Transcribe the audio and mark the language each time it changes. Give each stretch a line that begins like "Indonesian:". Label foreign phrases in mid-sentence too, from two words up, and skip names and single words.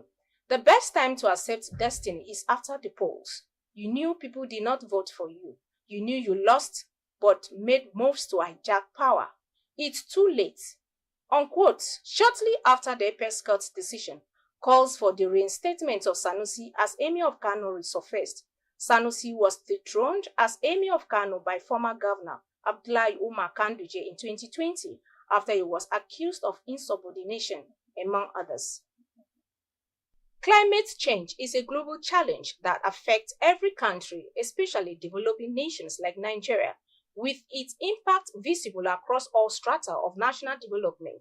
English: The best time to accept destiny is after the polls. You knew people did not vote for you. You knew you lost, but made moves to hijack power. It's too late. Unquote. Shortly after the apex court's decision, calls for the reinstatement of Sanusi as Emir of Kano resurfaced. Sanusi was dethroned as Emir of Kano by former governor Abdullahi Umar Kanduje in 2020 after he was accused of insubordination, among others. Climate change is a global challenge that affects every country, especially developing nations like Nigeria, with its impact visible across all strata of national development.